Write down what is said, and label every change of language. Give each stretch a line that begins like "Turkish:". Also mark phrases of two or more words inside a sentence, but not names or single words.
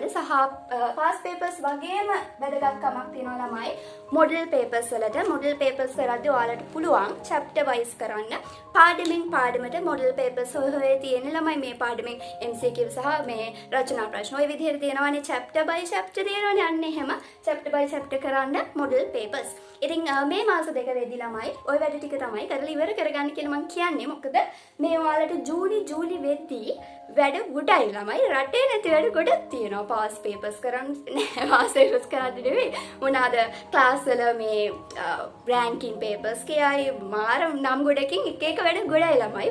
Sinhala: සහ
English: past papers
Sinhala: වගේම වැදගත්කමක් තියෙනවා ළමයි
English: model papers
Sinhala: වලට.
English: model papers
Sinhala: කරද්දී ඔයාලට පුළුවන්
English: chapter wise
Sinhala: කරන්න. පාඩමින් පාඩමට
English: model papers
Sinhala: හොය තියෙන ළමයි මේ පාඩමින් MCQ සහ මේ රචනා ප්‍රශ්න ඔය විදිහට තියෙනවානේ.
English: chapter by chapter
Sinhala: තියෙනවානේ. අන්න එහෙම
English: chapter by chapter
Sinhala: කරන්න
English: model papers.
Sinhala: ඉතින් මේ මාස දෙක වෙද්දි ළමයි ඔය වැඩ ටික තමයි කරලා ඉවර කරගන්න කියලා මම කියන්නේ. මොකද මේ ඔයාලට ජූලි වෙද්දි වැඩ ගොඩයි ළමයි. රටේ නැති වැඩ ගොඩක් තියෙනවා.
English: past papers
Sinhala: කරන්න නෑ.
English: past papers
Sinhala: කරද්දි නෙවෙයි මොනවාද ක්ලාස් වල මේ
English: ranking papers
Sinhala: කියයි මාර නම් ගොඩකින් එක වැඩ ගොඩයි ළමයි.